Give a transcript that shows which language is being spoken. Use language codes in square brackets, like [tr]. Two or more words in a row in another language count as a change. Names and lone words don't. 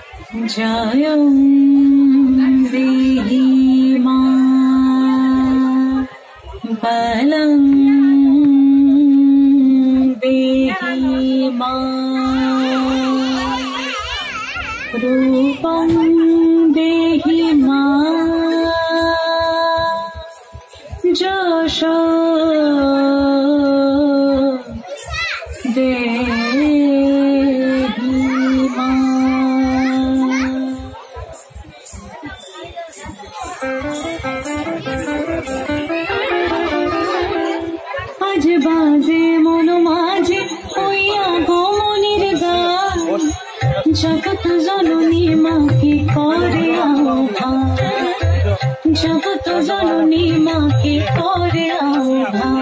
[sa] जयं देहि मां बलं देहि मां रूपं देहि मां যশো দেহি মাঁ। [bn] আজ বাজে মন মাঝে হইয়া গমনের গান, জগৎ জননী মাকে করে আহ্বান, জগৎ জননী মাকে করে আহ্বান।